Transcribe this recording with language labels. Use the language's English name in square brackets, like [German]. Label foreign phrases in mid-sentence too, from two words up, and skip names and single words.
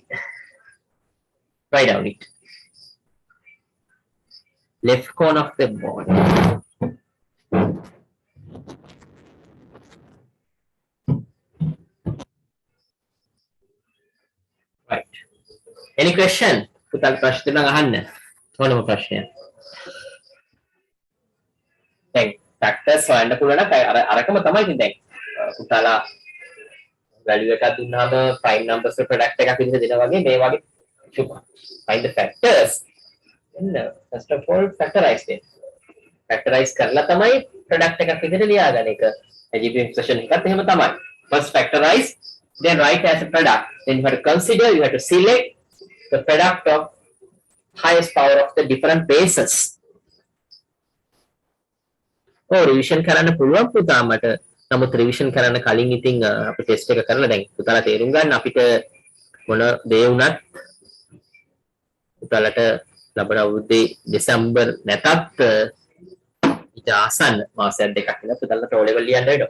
[English] Write down it. Left corner of the board. Right. Any question? [Sinhala] පුතාට ප්‍රශ්න තියෙනවා අහන්න. ඕනම ප්‍රශ්නයක්. දැන් ෆැක්ටර්ස් හොයන්න පුළුවන් නම් අරකම තමයි ඉතින් දැන් පුතාලා value එකක් දුන්නාම [English] prime numbers [Sinhala] වල product එකක් විදිහට දෙනවා වගේ මේ වගේ [English] find the factors and first of all factorize them. [Sinhala] Factorize කරලා තමයි product එකක් විදිහට ලියාගන්න එක. [English] algebraic expression [Sinhala] එකත් එහෙම තමයි. [English] First factorize, then write as a product. Then you have to consider, you have to select the product of highest power of the different bases. [Sinhala] revision කරන්න පුළුවන් පුතා මට. නමුත් revision කරන්න කලින් ඉතින් අපි ටෙස්ට් එක කරලා දැන් පුතාලා තේරුම් ගන්න අපිට මොන දේ වුණත් පුතාලට ලබන අවුරුද්දේ දෙසැම්බර් නැතත් ඊට ආසන්න මාසයක් දෙකක් ඉඳලා පුතාලට O level ලියන්න වෙනවා.